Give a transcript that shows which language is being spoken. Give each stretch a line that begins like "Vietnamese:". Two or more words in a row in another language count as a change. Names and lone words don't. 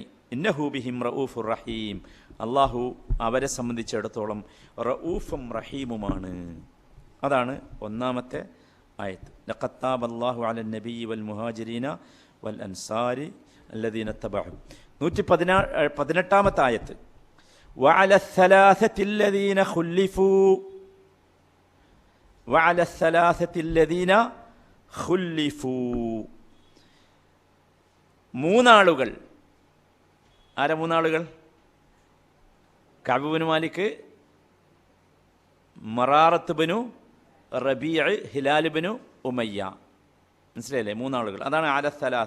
Arabic: إنه بهم رؤوف رحيم,
Malayalam: അള്ളാഹു അവരെ സംബന്ധിച്ചിടത്തോളം റഊഫും റഹീമുമാണ്. അതാണ് ഒന്നാമത്തെ ആയത്ത്.
Arabic: لقد تاب الله على النبي والمهاجرين والأنصار الذين اتبعوه.
Malayalam: 118ാമത്തെ ആയത്ത്.
Arabic: വഅല الثلاثة الذين خلفوا وعلى الثلاثة الذين خلفوا.
Malayalam: മൂന്നാളുകൾ. ആരാ മൂന്നാളുകൾ? കഅബ് ബിൻ മാലിക്, മറാറത്ത് ബിനു റബീഅ്, ഹിലാൽ ബിനു ഉമയ്യ. മനസ്സിലായില്ലേ? മൂന്നാളുകൾ. അതാണ്
Arabic: على الثلاثة.